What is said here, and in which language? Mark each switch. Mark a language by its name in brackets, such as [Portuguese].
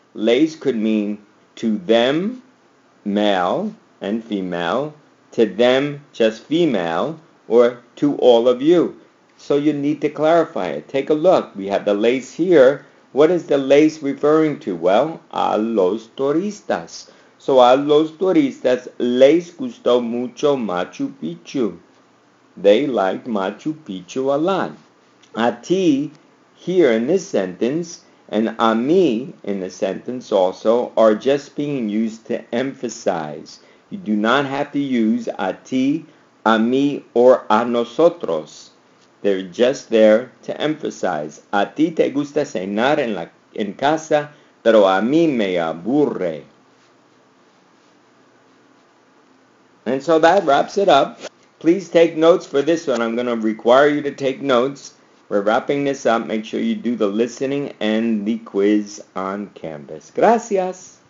[English] Lace could mean to them, male and female, to them, just female, or to all of you. So you need to clarify it. Take a look. We have the lace here. What is the lace referring to? [Spanish] Well, a los turistas. So a los turistas les gustó mucho Machu Picchu. [English] They liked Machu Picchu a lot. [Spanish] A ti [English] here in this sentence and [Spanish] a mí [English] in the sentence also are just being used to emphasize. You do not have to use [Spanish] a ti, a mí, [English] or [Spanish] a nosotros. [English] They're just there to emphasize. [Spanish] A ti te gusta cenar en casa, pero a mí me aburre. [English] And so that wraps it up. Please take notes for this one. I'm going to require you to take notes. We're wrapping this up. Make sure you do the listening and the quiz on Canvas. Gracias.